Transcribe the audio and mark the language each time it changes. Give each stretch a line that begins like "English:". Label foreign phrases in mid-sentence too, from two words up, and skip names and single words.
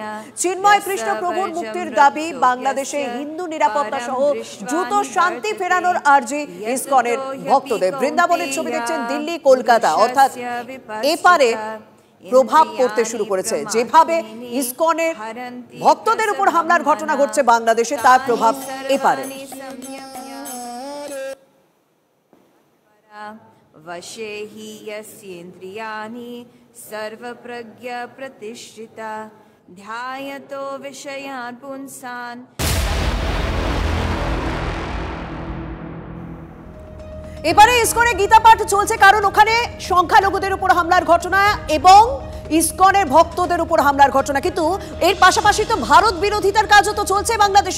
Bangla: চিন্ময় কৃষ্ণ প্রভুর মুক্তির দাবি, বাংলাদেশে হিন্দু নিরাপত্তা সহ দ্রুত শান্তি ফেরানোর আর্জি ইসকনের ভক্তদের। বৃন্দাবনের ছবি দেখছেন দিল্লি, কলকাতা, অর্থাৎ এপারে প্রভাব পড়তে শুরু করেছে। যেভাবে ইসকনের ভক্তদের উপর হামলার ঘটনা ঘটছে বাংলাদেশে, তার প্রভাব এপারে।
Sanskrit: वशे हि यस्येन्द्रियाणि सर्वप्रज्ञा प्रतिष्ठिता ध्यायतो विषयान् पुंसान्।
Bangla: এবারে ইসকনে গীতা পাঠ চলছে, কারণ ওখানে সংখ্যালঘুদের উপর হামলার ঘটনা এবং ইসকনের ভক্তদের উপর হামলার ঘটনা। কিন্তু এর পাশাপাশি তো ভারত বিরোধিতার কাজও তো চলছে বাংলাদেশে।